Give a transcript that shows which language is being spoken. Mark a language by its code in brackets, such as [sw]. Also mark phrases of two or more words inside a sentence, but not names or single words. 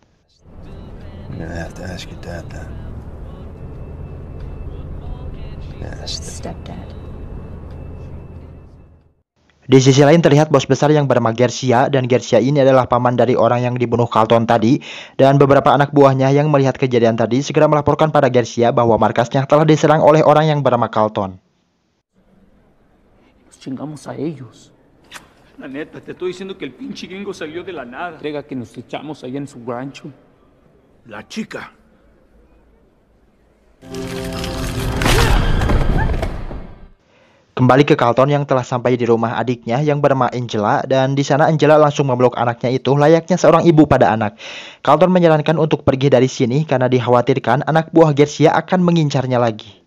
[en] Stepdad. [id] Di sisi lain terlihat bos besar yang bernama Garcia, dan Garcia ini adalah paman dari orang yang dibunuh Carlton tadi, dan beberapa anak buahnya yang melihat kejadian tadi segera melaporkan pada Garcia bahwa markasnya telah diserang oleh orang yang bernama Carlton. [es] Chingamos a ellos. La neta, te estoy diciendo que el pinche gringo salió de la nada. Entrega que nos echamos allá en su rancho. La chica. [id] Kembali ke Carlton yang telah sampai di rumah adiknya yang bernama Angela, dan di sana Angela langsung memeluk anaknya itu layaknya seorang ibu pada anak. Carlton menyarankan untuk pergi dari sini karena dikhawatirkan anak buah Garcia akan mengincarnya lagi.